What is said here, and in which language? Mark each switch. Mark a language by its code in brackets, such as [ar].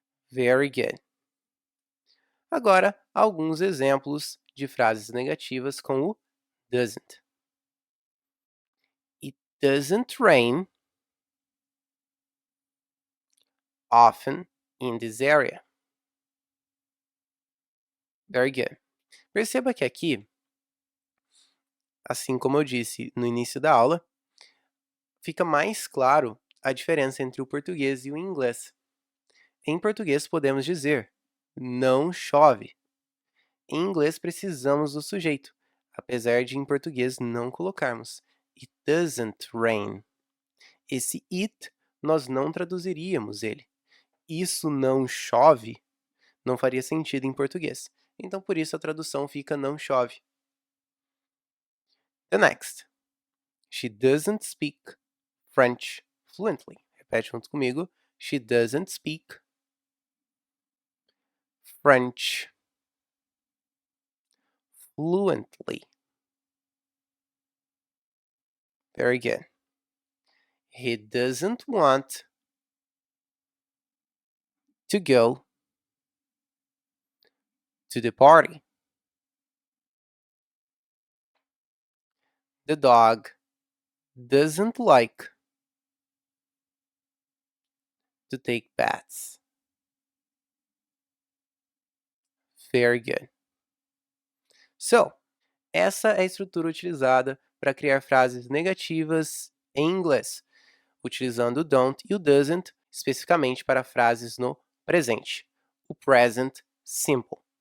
[en] Very good. [pt] Agora, alguns exemplos de frases negativas com o doesn't. [en] It doesn't rain often in this area. Very good. [pt] Perceba que aqui, assim como eu disse no início da aula, fica mais claro a diferença entre o português e o inglês. Em português podemos dizer não chove. Em inglês precisamos do sujeito, apesar de em português não colocarmos. [en] It doesn't rain. [pt] Esse it nós não traduziríamos ele. Isso não chove não faria sentido em português. Então por isso a tradução fica não chove. [en] The next. She doesn't speak French fluently. [pt] Repete junto comigo. [en] She doesn't speak French fluently. Very good. He doesn't want to go to the party. The dog doesn't like to take baths. Very good. [pt] So, essa é a estrutura utilizada para criar frases negativas em inglês, utilizando o don't e o doesn't especificamente para frases no presente, o present simple.